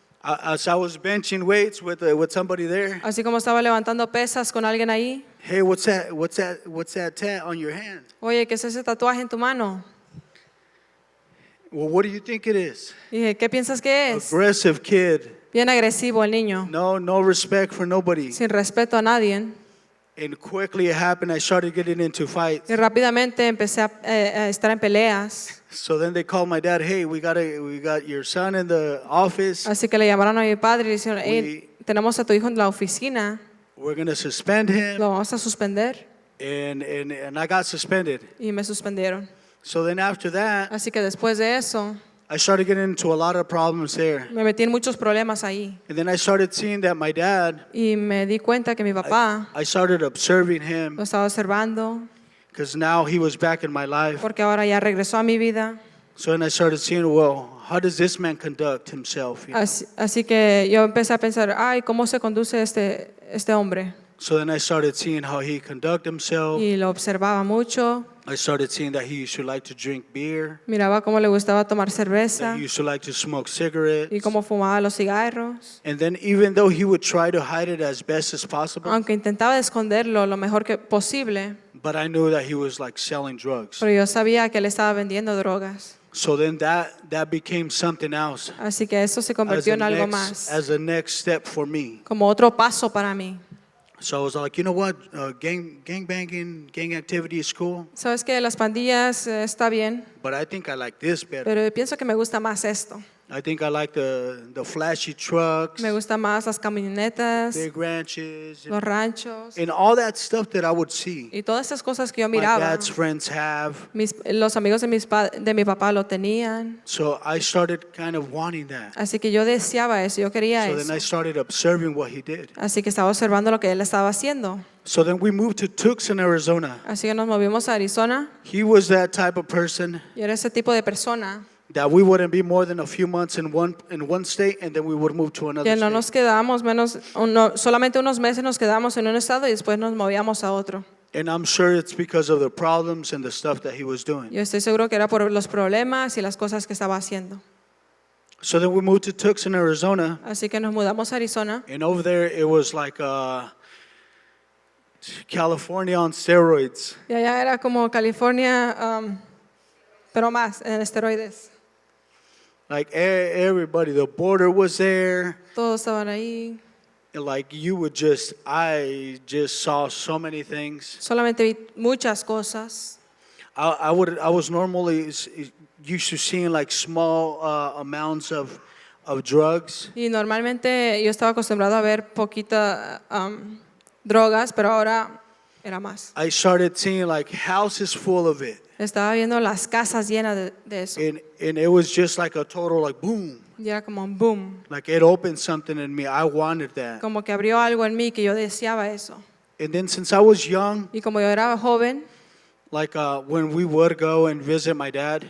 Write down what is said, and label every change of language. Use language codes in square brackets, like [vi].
[en] as I was benching weights with somebody there. [es] Así como estaba levantando pesas con alguien ahí. [en] Hey, what's that tat on your hand? [es] Oye, ¿qué es ese tatuaje en tu mano? [en] Well, what do you think it is? [es] Y dije, ¿qué piensas que es? [en] Aggressive kid. [es] Bien agresivo el niño, [en] No respect for nobody. [es] sin respeto a nadie. [en] And quickly it happened. I started getting into fights. [es] Y rápidamente empecé a estar en peleas. [en] So then they called my dad. Hey, we got your son in the office. [es] Así que le llamaron a mi padre y le dijeron, hey, tenemos a tu hijo en la oficina, [en] We're gonna suspend him. [es] lo vamos a suspender. [en] And I got suspended. [es] Y me suspendieron. [en] So then after that, [es] Así que después de eso, [en] I started getting into a lot of problems there. [es] me metí en muchos problemas ahí. [en] And then I started seeing that my dad, [es] Y me di cuenta que mi papá [en] I started observing him [es] lo estaba observando [en] because now he was back in my life. [es] porque ahora ya regresó a mi vida. [en] So then I started seeing, well, how does this man conduct himself? You know? [es] Así que yo empecé a pensar, ay, ¿cómo se conduce este hombre? [en] So then I started seeing how he conduct himself. [es] Y lo observaba mucho, [en] I started seeing that he used to like to drink beer, [es] miraba cómo le gustaba tomar cerveza [en] that he used to like to smoke cigarettes. [es] y cómo fumaba los cigarros. [en] And then even though he would try to hide it as best as possible, [es] Aunque intentaba esconderlo lo mejor que posible, [en] but I knew that he was like selling drugs. [es] pero yo sabía que él estaba vendiendo drogas. [en] So then that became something else [es] Así que eso se [en] as [es] convirtió en algo más, [en] as a next step for me. [es] como otro paso para mí. [en] So I was like, you know what, gang banging, gang activity is cool, [es] Sabes que las pandillas está bien, [en] but I think I like this better. [es] pero pienso que me gusta más esto. [en] I think I like the flashy trucks, [es] Me gusta más las camionetas, [en] big ranches, [es] los ranchos [en] and all that stuff that I would see. [es] y todas esas cosas que yo [en] My [es] miraba. [en] dad's friends have. [es] Los amigos de mi papá lo tenían. [en] So I started kind of wanting that. [es] Así que yo deseaba eso, yo quería [en] So then I [es] eso. [en] started observing what he did. [es] Así que estaba observando lo que él estaba haciendo. [en] So then we moved to Tucson, Arizona. [es] Así que nos movimos a Arizona. [en] He was that type of person [es] Yo era ese tipo de persona [en] that we wouldn't be more than a few months in one state, and then we would move to another [es] que no [en] state. [es] nos quedábamos solamente unos meses nos quedábamos en un estado y después nos movíamos a otro. [en] And I'm sure it's because of the problems and the stuff that he was doing. [es] Yo estoy seguro que era por los problemas y las cosas que estaba haciendo. [en] So then we moved to Tucson, Arizona, [es] Así que nos mudamos a Arizona. [en] and over there it was like California on steroids. [es] Y allá era como California, pero más en esteroides. [en] Like everybody, the border was there. [es] Todos estaban ahí. [en] And like I just saw so many things. [es] Solamente vi muchas cosas. [en] I was normally used to seeing like small amounts of drugs. [es] Y normalmente yo estaba acostumbrado a ver poquita drogas, pero ahora era más. [en] I started seeing like houses full of it. [es] Estaba viendo las casas llenas de eso. [en] And it was just like a total like boom. [es] Y era como un boom. [en] Like it opened something in me. I wanted that. [es] Como que abrió algo en mí que yo deseaba eso. [en] And then since I was young, [es] Y como yo era joven, [en] like when we would go and visit my dad,